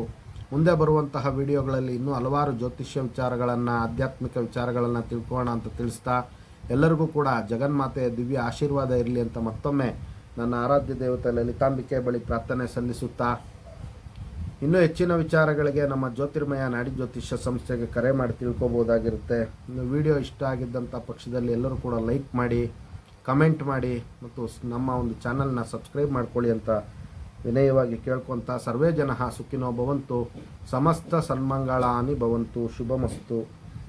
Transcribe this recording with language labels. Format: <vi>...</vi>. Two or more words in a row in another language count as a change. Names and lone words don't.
<kn>ಮುಂದೆ ಬರುವಂತಹ ವಿಡಿಯೋಗಳಲ್ಲಿ ಇನ್ನೂ ಹಲವಾರು ಜ್ಯೋತಿಷ್ಯ ವಿಚಾರಗಳನ್ನು, ಆಧ್ಯಾತ್ಮಿಕ ವಿಚಾರಗಳನ್ನು ತಿಳ್ಕೊಳ್ಳೋಣ ಅಂತ ತಿಳಿಸ್ತಾ, ಎಲ್ಲರಿಗೂ ಕೂಡ ಜಗನ್ಮಾತೆಯ ದಿವ್ಯ ಆಶೀರ್ವಾದ ಇರಲಿ ಅಂತ ಮತ್ತೊಮ್ಮೆ ನನ್ನ ಆರಾಧ್ಯ ದೇವತೆ ಲಲಿತಾಂಬಿಕೆ ಬಳಿ ಪ್ರಾರ್ಥನೆ ಸಲ್ಲಿಸುತ್ತಾ, ಇನ್ನೂ ಹೆಚ್ಚಿನ ವಿಚಾರಗಳಿಗೆ ನಮ್ಮ ಜ್ಯೋತಿರ್ಮಯ ನಾಡಿ ಜ್ಯೋತಿಷ್ಯ ಸಂಸ್ಥೆಗೆ ಕರೆ ಮಾಡಿ ತಿಳ್ಕೊಬೋದಾಗಿರುತ್ತೆ. ಇನ್ನು ವಿಡಿಯೋ ಇಷ್ಟ ಆಗಿದ್ದಂಥ ಪಕ್ಷದಲ್ಲಿ ಎಲ್ಲರೂ ಕೂಡ ಲೈಕ್ ಮಾಡಿ, ಕಮೆಂಟ್ ಮಾಡಿ ಮತ್ತು ನಮ್ಮ ಒಂದು ಚಾನಲ್ನ ಸಬ್ಸ್ಕ್ರೈಬ್ ಮಾಡ್ಕೊಳ್ಳಿ ಅಂತ ವಿನಯವಾಗಿ ಕೇಳ್ಕೊತ,</kn> <sa>ಸರ್ವೇ ಜನಃ ಸುಖಿನೋ ಭವಂತು, ಸಮಸ್ತ ಸನ್ಮಂಗಳಾನಿ ಭವಂತು, ಶುಭಮಸ್ತು.</sa>